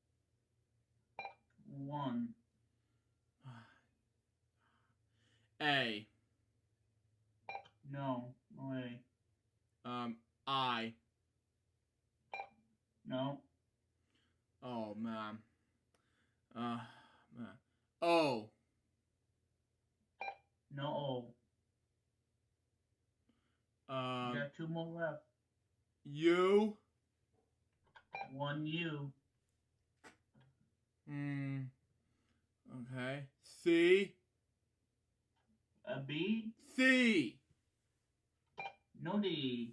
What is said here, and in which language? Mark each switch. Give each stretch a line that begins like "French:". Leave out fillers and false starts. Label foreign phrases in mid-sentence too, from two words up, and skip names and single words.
English: 1. A. No. No A. I. No. Oh man. Man. O. No O. You got 2 more left. U. 1 U. Okay. C. A B. C. No D.